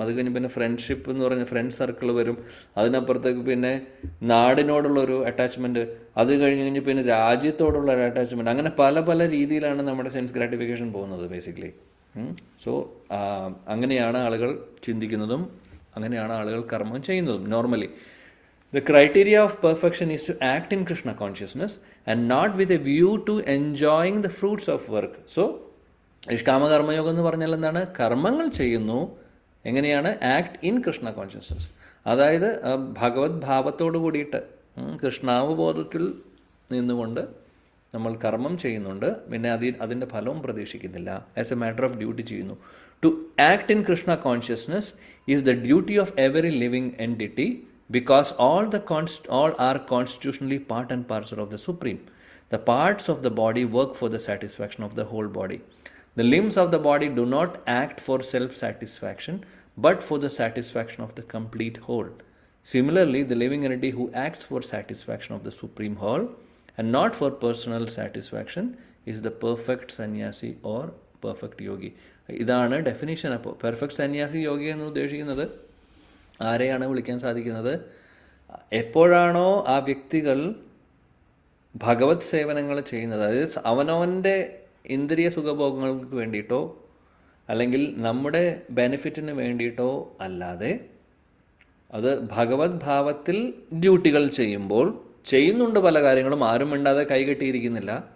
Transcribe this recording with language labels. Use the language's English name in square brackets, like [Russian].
[Malayalam] അത് കഴിഞ്ഞ് പിന്നെ ഫ്രണ്ട്ഷിപ്പ് എന്ന് പറഞ്ഞ ഫ്രണ്ട് സർക്കിൾ വരും. അതിനപ്പുറത്തേക്ക് പിന്നെ നാടിനോടുള്ളൊരു അറ്റാച്ച്മെൻറ്റ്, അത് കഴിഞ്ഞ് പിന്നെ രാജ്യത്തോടുള്ള ഒരു അറ്റാച്ച്മെൻറ്റ്. അങ്ങനെ പല പല രീതിയിലാണ് നമ്മുടെ സെൻസ് ഗ്രാറ്റിഫിക്കേഷൻ പോകുന്നത് ബേസിക്കലി. സോ അങ്ങനെയാണ് ആളുകൾ ചിന്തിക്കുന്നതും അങ്ങനെയാണ് ആളുകൾ കർമ്മം ചെയ്യുന്നതും normally. [English] The criteria of perfection is to act in Krishna consciousness and not with a view to enjoying the fruits of work. [Malayalam] So നിഷ്കാമകർമ്മയോഗം എന്ന് പറഞ്ഞാൽ എന്താണ്? കർമ്മങ്ങൾ ചെയ്യുന്നു എങ്ങനെയാണ്? [English] act in Krishna consciousness, [Malayalam] അതായത് ഭഗവത് ഭാവത്തോട് കൂടിയിട്ട് കൃഷ്ണാവബോധത്തിൽ നിന്നുകൊണ്ട് നമ്മൾ കർമ്മം ചെയ്യുന്നുണ്ട്. പിന്നെ അതിൻ്റെ ഫലവും പ്രതീക്ഷിക്കുന്നില്ല. [English] as a matter of duty [Malayalam] ചെയ്യുന്നു. [English] To act in Krishna consciousness is the duty of every living entity, because all are constitutionally part and parcel of the Supreme. The parts of the body work for the satisfaction of the whole body. The limbs of the body do not act for self-satisfaction, but for the satisfaction of the complete whole. Similarly, the living entity who acts for satisfaction of the Supreme Whole and not for personal satisfaction is the perfect sannyasi or perfect yogi. [Malayalam] ഇതാണ് definition. അപ്പോൾ perfect സന്യാസി യോഗി എന്ന് ഉദ്ദേശിക്കുന്നത് ആരെയാണ് വിളിക്കാൻ സാധിക്കുന്നത്? എപ്പോഴാണോ ആ വ്യക്തികൾ ഭഗവത് സേവനങ്ങൾ ചെയ്യുന്നത്, അതായത് അവനവൻ്റെ ഇന്ദ്രിയ സുഖഭോഗങ്ങൾക്ക് വേണ്ടിയിട്ടോ അല്ലെങ്കിൽ നമ്മുടെ ബെനിഫിറ്റിന് വേണ്ടിയിട്ടോ അല്ലാതെ അത് ഭഗവത് ഭാവത്തിൽ ഡ്യൂട്ടികൾ ചെയ്യുമ്പോൾ ചെയ്യുന്നുണ്ട് പല കാര്യങ്ങളും, ആരും മിണ്ടാതെ കൈകെട്ടിയിരിക്കുന്നില്ല.